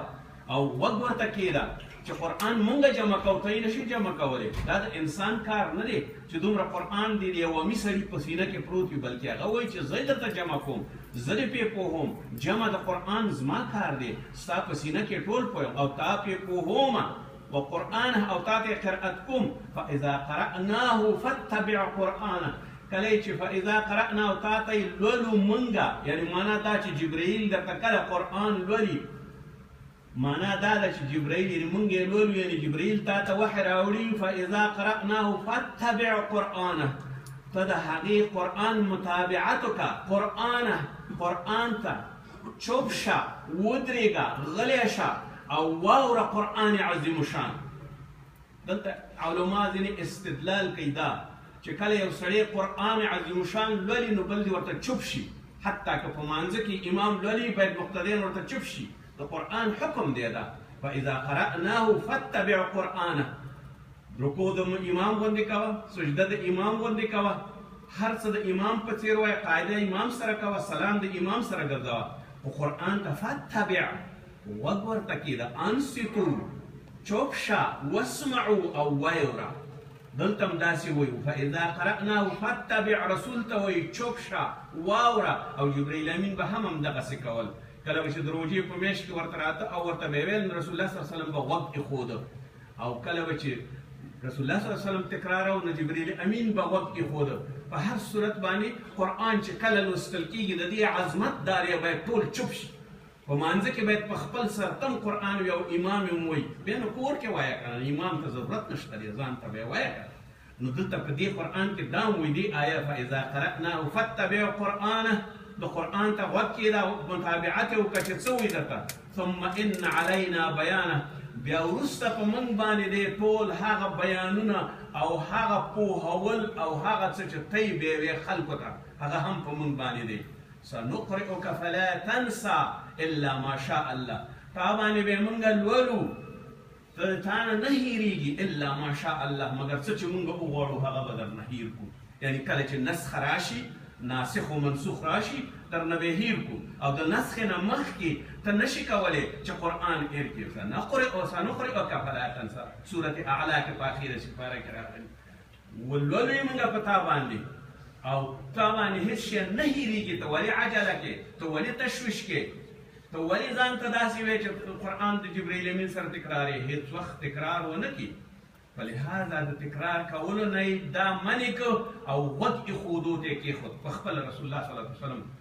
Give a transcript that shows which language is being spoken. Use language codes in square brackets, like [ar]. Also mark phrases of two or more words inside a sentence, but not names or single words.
[ps] او وږ ورته کښېږده چې قرآن مونږ جمع کوو ته یې نشي جمع کولی دا د انسان کار نه دی چې دومره قرآن دی د یو امي سړي په سینه کې پروت وي بلکې هغه وایي چې زه درته جمع کوم زه دې پې پوهوم جمع د قرآن زما کار دی ستا په سینه کې ټول پویم او تا پې پوهومه وقرآنه او تا ته قرأت کوم [ar] فاذا قرأناه فاتبع قرآنه [ps] کله چې [ar] فاذا قرأناه [ps] تا ته یې لولو مونږه یعنې معنا دا چې جبرئیل درته کله قرآن لولي معنا دا ده چې جبرئیل یعنې مونږ یې لولو یعنې جبرئیل تا ته وحی راوړي [ar] فاذا قرأناه فاتبع قرآنه [ps] ته د هغې قرآن متابعت وکړه قرآن ته چوپ شه ودرېږه غلی شه او واوره قرآن عظیم شان دلته علما ځینې استدلال کوي دا چې کله یو سړی قرآن عظیم شان لولي نو بل دې ورته چوپ شي حتی که په مانځه کې امام لولي باید مقتدیان ورته چوپ شي د قرآن حکم دی دا [ar] فاذا قرأناه فاتبع قرآنه [ps] رکوع د امام غوندې کوه سجده د امام غوندې کوه هر څه د امام په څېر وایه قاعده امام سره کوه سلام د امام سره ګرځوه خو قرآن ته فاتبع وږ ورته کښېږده انصتو چوپ شه واسمعو او ویوره دلته هم داسې وایو [ar] فاذا قرأناه فاتبع [ps] رسول ته وایي چوپ شه واوره او جبرئیل امین به هم همدغسې کول کله به چې د روژې په میاشت کې ورته راته او ورته به یې ویل رسول الله صلی الله علیه وسلم به غوږ ایښوده او کله به چې رسول الله صلی الله علیه وسلم تکرارو نو جبرئیل امین به غوږ ایښوده په هر صورت باندې قرآن چې کله لوستل کېږي د دې عظمت دار یې باید ټول چوپ شي په مانځه کې باید په خپل سر تم قرآن وي او امام یې هم وایي بیا نو کور کې وایه که نه امام ته ضرورت نشته دی ځان ته به یې وایه که نو دلته په دې قرآن کې دا هم وایي دې آیه [ar] فاذا قرأناه فاتبع قرآنه [ps] د قرآن ته غوږ کښېږده متابعت یې وکړه چې څه وایي درته [ar] ثم ان علینا بیانه [ps] بیا وروسته په موږ باندې دی ټول هغه بیانونه او هغه پوهول او هغه څه چې ته یې بیوې خلکو ته هغه هم په موږ باندې دی [ar] سنقرئک فلا تنسى الا ما شاء الله [ps] تا باندې به موږ لولو تا نه نه هېرېږي [ar] الا ما شاء الله [ps] مګر څه چې موږ وغواړو هغه به درنه هېر کړو یعنې کله چې نسخ راشي ناسخ و منسوخ راشي درنه به هېر کړو او د نسخې نه مخکې ته نشي کولی چې قرآن هېر کړي [ar] سنقرئک فلا تنسى [ps] سورت اعلی کې په اخیره سپاره کې راغلي ولولو یې موږ په تا باندې او تا باندې هېڅ شی نه هېرېږي ته ولې عجله کې ته ولې تشویش کې ته ولې ځان ته داسې وایې چې قرآن د جبرئیل امین سره تکرار یې هېڅ وخت تکرار ونه کړي فلهذا د تکرار کولو نه یې دا منې کړ او غوږ ایښودو ته یې کېښود په خپل رسول الله صلی الله علیه وسلم